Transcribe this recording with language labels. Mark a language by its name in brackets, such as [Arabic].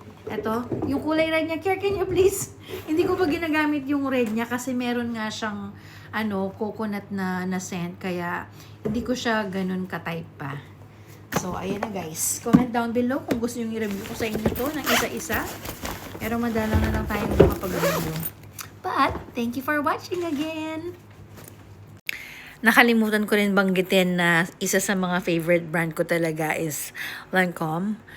[Filipino] Ito, yung kulay red niya. [English] Care, can you please? [Filipino] Hindi ko pa ginagamit yung red niya kasi meron nga siyang coconut na scent. Kaya, hindi ko siya ganun ka-type pa. So, ayan na guys. [English] Comment down below [Filipino] kung gusto nyo i-review ko sa inyo to ng isa-isa. Pero madalang na lang tayo makapag-review. [English] But, thank you for watching again! [Filipino] Nakalimutan ko rin banggitin na isa sa mga favorite brand ko talaga is Lancome.